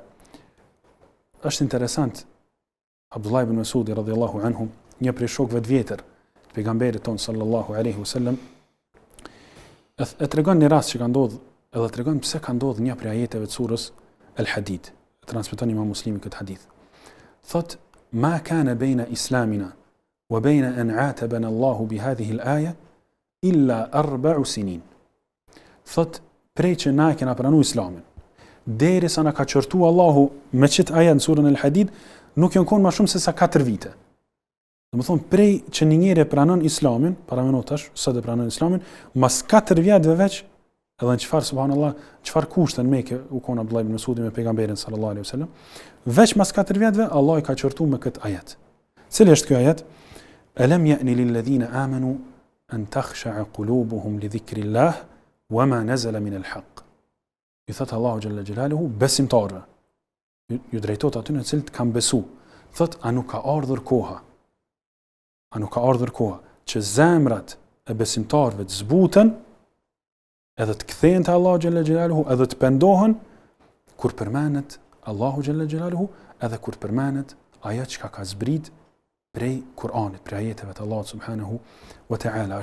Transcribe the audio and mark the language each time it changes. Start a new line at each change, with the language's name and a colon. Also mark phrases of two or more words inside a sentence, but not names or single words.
Albanian: Është interesant, Abdullah ibn Mas'udi
Arabic: رضي الله عنه,
Albanian: një prej shokëve të vjetër të pejgamberit ton
Arabic: صلى الله عليه وسلم,
Albanian: e tregon një rast që ka ndodhur, edhe tregon pse ka ndodhur një prej ajeteve të surës Al-Hadid. Transmeton Imam Muslimi këtë hadith. Thot:
Arabic: "ما كان بين إسلامنا وبين أن عاتبنا الله بهذه الآية إلا 4 سنين."
Albanian: Thot prej që na kena pranuar Islamin, derisa na ka qortu Allahu me çet ajet në surën Al-Hadid, nuk janë konë më shumë se sa 4 vite. Domethënë prej që një njeri pranon Islamin, para menotash, sot e pranon Islamin, mas 4 vjetëve veç, edhe në çfarë subhanallahu, çfarë kushte në Mekë u kon Abdullah ibn Mas'udi me pejgamberin
Arabic: صلى الله عليه وسلم,
Albanian: veç mas 4 vjetëve Allah i ka qortu me këtë ajet. Cili është ky ajet?
Arabic: ألم يأن للذين آمنوا أن تخشع قلوبهم لذكر الله وما نزل من الحق.
Albanian: I thot Allahu
Arabic: جل جلاله
Albanian: besimtarëve. Ju drejtohet aty në cilët kanë besu. Thot, a nuk ka ardhur koha? A nuk ka ardhur koha që zemrat e besimtarëve të zbuten edhe të kthehen te Allahu
Arabic: جل جلاله,
Albanian: edhe të pendohen kur përmendet Allahu
Arabic: جل جلاله,
Albanian: edhe kur përmendet ajo që ka zbrit prej Kur'anit, prej ajeteve të Allahut
Arabic: سبحانه وتعالى.